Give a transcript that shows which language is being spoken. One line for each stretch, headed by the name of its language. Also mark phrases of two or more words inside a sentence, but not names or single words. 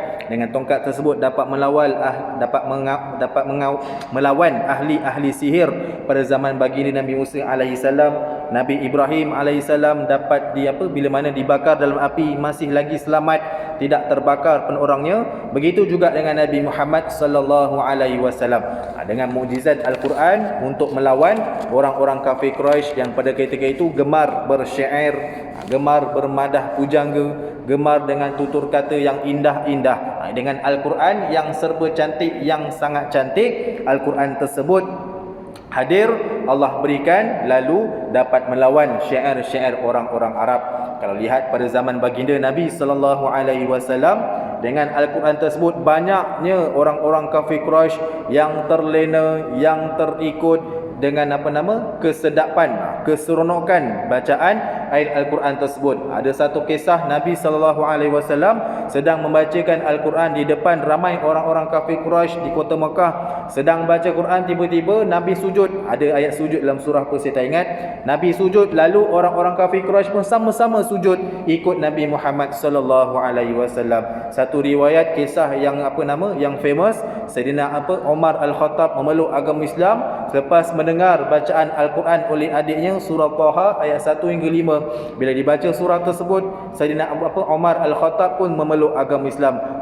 Malay: Dengan tongkat tersebut dapat melawan ahli-ahli sihir pada zaman baginda Nabi Musa
Arabic: عليه السلام.
Malay: Nabi Ibrahim
Arabic: عليه السلام
Malay: dapat bila mana dibakar dalam api masih lagi selamat, tidak terbakar pun orangnya. Begitu juga dengan Nabi Muhammad
Arabic: صلى الله عليه وسلم.
Malay: Dengan mukjizat Al-Quran untuk melawan orang-orang kafir Quraisy yang pada ketika itu gemar bersyair, gemar bermadah pujangga, gemar dengan tutur kata yang indah-indah. Dengan Al-Quran yang serba cantik, yang sangat cantik, Al-Quran tersebut hadir, Allah berikan, lalu dapat melawan syair-syair orang-orang Arab. Kalau lihat pada zaman baginda Nabi
Arabic: صلى الله عليه وسلم,
Malay: dengan Al-Quran tersebut banyaknya orang-orang kafir Quraisy yang terlena, yang terikut dengan kesedapan, keseronokan bacaan ayat Al-Quran tersebut. Ada satu kisah Nabi
Arabic: صلى الله عليه وسلم
Malay: sedang membacakan Al-Quran di depan ramai orang-orang kafir Quraisy di kota Mekah. Sedang baca Quran, tiba-tiba Nabi sujud. Ada ayat sujud dalam surah apa saya tak ingat. Nabi sujud, lalu orang-orang kafir Quraisy pun sama-sama sujud ikut Nabi Muhammad
Arabic: صلى الله عليه وسلم.
Malay: Satu riwayat kisah yang yang famous, Sayyidina Umar Al-Khattab memeluk agama Islam selepas mendengar bacaan Al-Quran oleh adiknya surah Taha ayat 1 hingga 5. Bila dibaca surah tersebut, Sayyidina Umar Al-Khattab pun memeluk agama Islam.